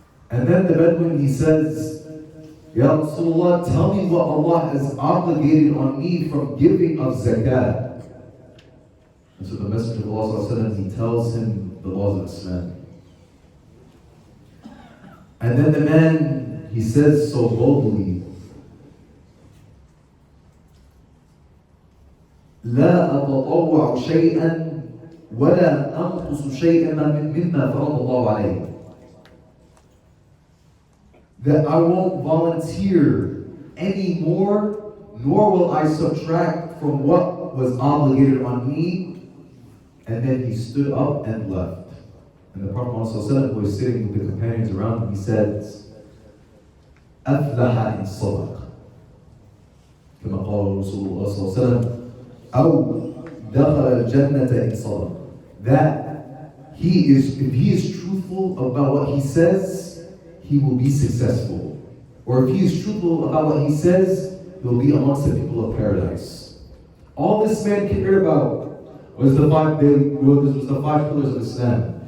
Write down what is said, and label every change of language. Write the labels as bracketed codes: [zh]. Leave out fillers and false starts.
[en] And then the Bedouin, he says, Ya Rasulullah, tell me what Allah has obligated on me from giving of zakat. And so the Messenger of Allah, he tells him the laws of Islam. And then the man, he says so boldly, [ar] لا أتطوع شيئا ولا أنقص شيئا مما فرض الله عليه. [en] That I won't volunteer any more, nor will I subtract from what was obligated on me. And then he stood up and left. And the Prophet ﷺ, who was sitting with the companions around him, he said, [ar] أفلح إن صدق. كما قال رسول الله صلى الله عليه وسلم, أو دخل الجنة إن صدق. [en] That if he is truthful about what he says, he will be successful. Or if he is truthful about what he says, he will be amongst the people of paradise. All this man cared about was the 5 pillars of Islam.